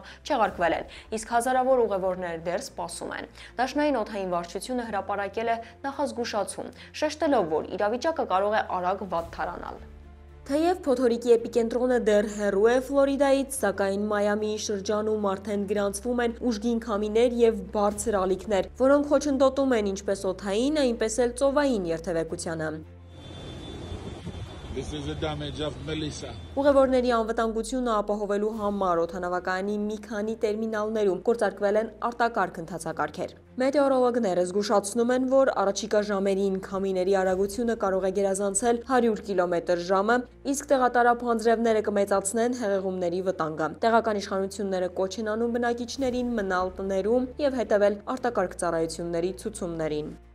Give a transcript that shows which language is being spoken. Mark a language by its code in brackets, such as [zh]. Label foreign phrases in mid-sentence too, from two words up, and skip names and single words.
[hy] չեղարկվել են, իսկ հազարավոր ուղևորներ դեռ սպասում են։ Դաշնային օդային վարչությունը հրապարակել է նախազգուշացում, շեշտելով, որ իրավիճակը կարող է արագ վատթարանալ։ Թեև փոթորիկի էպիկենտրոնը դեռ հեռու է Ֆլորիդայից, սակայն Մայամիի շրջանում արդեն գրանցվում են ուժգին քամիներ և բարձր ալիքներ, որոնք խոչընդոտում են ինչպես օդային, այնպես էլ ծովային երթևեկությանը։ [en] This is the damage of Melissa. [hy] Ուղևորների անվտանգությունը ապահովելու համար օդանավակայանի մի քանի տերմինալներում գործարկվել են արտակարգ ընթացակարգեր։ Մետեորոլոգները զգուշացնում են, որ առաջիկա ժամերին քամիների արագությունը կարող է գերազանցել 100 կմ/ժ, իսկ տեղատարափ անձրևները կմեծացնեն հեղեղումների վտանգը։ Տեղական իշխանությունները կոչ են անում բնակիչներին մնալ տներում եւ հետևել արտակարգ ծառայությունների ցուցումներին։